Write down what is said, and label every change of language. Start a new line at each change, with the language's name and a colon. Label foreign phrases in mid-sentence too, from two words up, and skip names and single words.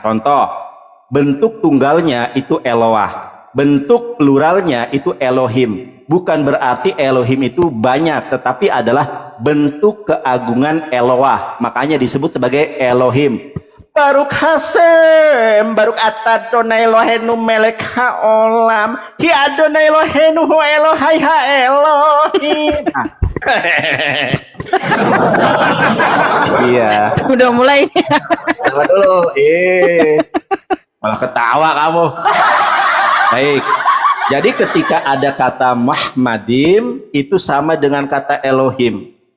Indonesian: Contoh, bentuk tunggalnya itu Eloah. Bentuk pluralnya itu Elohim. Bukan berarti Elohim itu banyak, tetapi adalah bentuk keagungan Eloah. Makanya disebut sebagai Elohim.
Hebrew: ברוך השם, ברוך אתה אדוני אלוהינו מלך העולם, כי אדוני אלוהינו אלוהי האלוהים.
Indonesian: Iya. Udah mulai. Ketawa dulu. Malah ketawa kamu. Baik. Jadi ketika ada kata Mahmadim itu sama dengan kata Elohim.